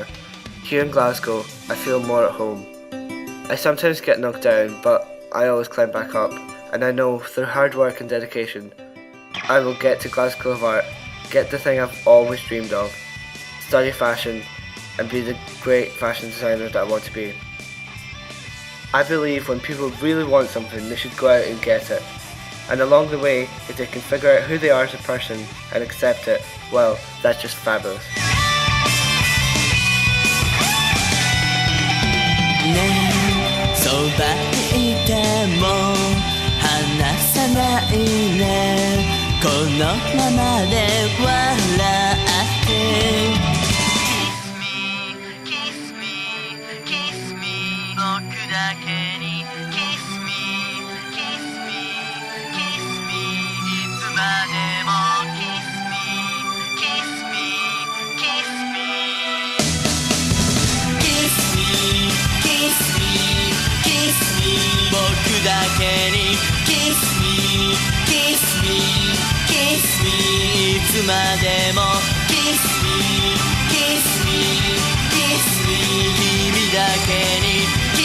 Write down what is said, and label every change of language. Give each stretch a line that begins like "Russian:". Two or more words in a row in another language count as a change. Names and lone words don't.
English: Here in Glasgow, I feel more at home. I sometimes get knocked down, but I always climb back up, and I know through hard work and dedication, I will get to Glasgow School of Art, get the thing I've always dreamed of, study fashion, and be the great fashion designer that I want to be. I believe when people really want something, they should go out and get it. And along the way, if they can figure out who they are as a person and accept it, well, that's just fabulous.
Japanese: そばにいても離さないねこのままで笑って Kiss
English: me, kiss me
Japanese: 僕だけに
English: Kiss me, kiss me, kiss me
Japanese: いつまでも
English: Kiss me, kiss me, kiss me Kiss me, kiss me, kiss me
Japanese: 僕だけに
English: Kiss me, kiss me, kiss me
Japanese: いつまでも
English: Kiss me, kiss me, kiss me
Japanese: 君だけに